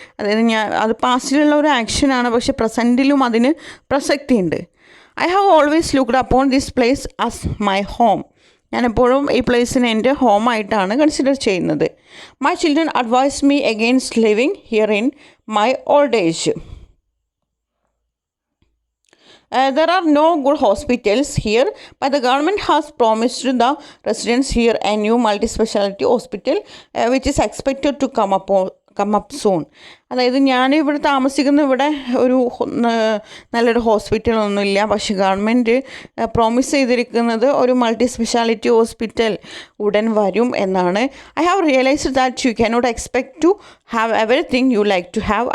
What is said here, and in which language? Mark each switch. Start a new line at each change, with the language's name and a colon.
Malayalam: അതായത് അത് പാസ്റ്റിലുള്ള ഒരു ആക്ഷനാണ്, പക്ഷെ പ്രസൻറ്റിലും അതിന് പ്രസക്തിയുണ്ട്.
English: I have always looked upon this place as my home.
Malayalam: ഞാനെപ്പോഴും ഈ പ്ലേസിനെ എൻ്റെ ഹോമായിട്ടാണ് കൺസിഡർ ചെയ്യുന്നത്.
English: My children advise me against living here in my old age. There are no good hospitals here, but the government has promised the residents here a new multi-speciality hospital which is expected to come up soon.
Malayalam: അതായത് ഞാനിവിടെ താമസിക്കുന്ന ഇവിടെ ഒരു നല്ലൊരു ഹോസ്പിറ്റലൊന്നുമില്ല, പക്ഷേ government promise ചെയ്തിരിക്കുന്നത് ഒരു multi speciality hospital ഉടൻ വരും എന്നാണ്.
English: I have realised that you cannot expect to have everything you like to have.